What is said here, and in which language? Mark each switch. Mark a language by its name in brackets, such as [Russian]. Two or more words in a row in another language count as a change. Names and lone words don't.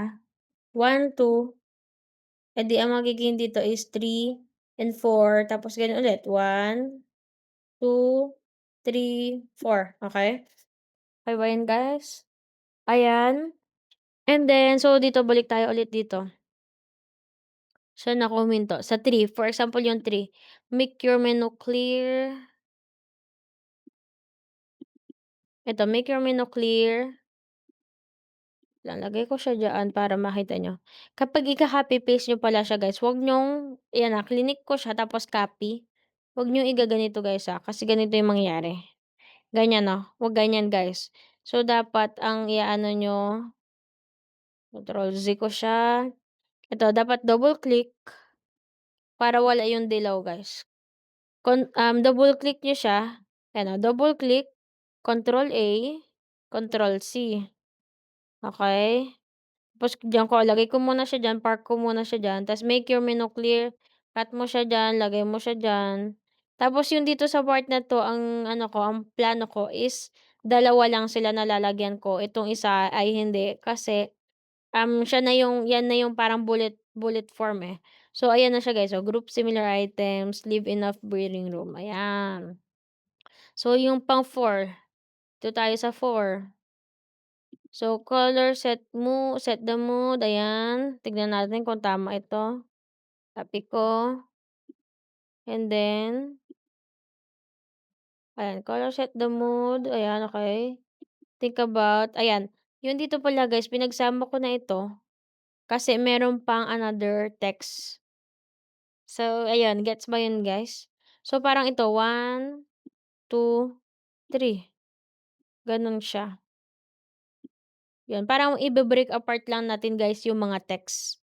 [Filipino] 1, 2, eh, di ang magiging dito is [English] 3 and 4 [Filipino] tapos gano'n ulit 1, 2, 3, 4, okey? Okey ba yun guys? Ayan, [English] and then so [Filipino] dito balik tayo ulit dito. Saan ako huminto? Sa 3, [English] for example [Filipino] yung 3, [English] make your menu clear, eto make your menu clear, [Filipino] lalagay ko siya diyaan para makita niyo. Kapag ika-copy paste niyo pala siya guys, wag niyong ayan, klinik ko siya tapos copy, wag niyong igaganito guys, kasi ganito yung mangyayari. Ganyan, wag ganyan guys. So dapat ang i-aano niyo, [English] control Z [Filipino] ko siya, ito dapat [English] double click [Filipino] para wala yung dilaw guys. [English] Double click [Filipino] niyo siya, ayan, [English] double click, control A, control C, [Filipino] okey? Tapos diyan ko lagay ko muna siya diyan, park ko muna siya diyan, ta's [English] make your menu clear, [Filipino] cut mo siya diyan, lagay mo siya diyan. Tapos yung dito sa part na 'to ang ano ko, ang plano ko is dalawa lang sila na lalagyan ko, itong isa ay hindi kasi, siya na yung yan na yung parang [English] bullet bullet form, [Filipino] eh. So ayan na siya guys, [English] group similar items, leave enough breathing room, [Filipino] ayan. So yung pang 4, dito tayo sa 4. [English] So, color set the mood, [Filipino] ayan. Tignan natin kung tama ito. Copy ko, [English] and then, ayan, color set the mood, ayan, okey. Think about, [Filipino] ayan. Yung dito pala guys, pinagsama ko na ito, kasi meron pang [English] another text. [Filipino] So, ayun, gets ba yun guys? So, parang ito, 1, 2, 3, gano'n siya. 'Yun, parang ibe- [English] break apart [Filipino] lang natin guys yung mga text.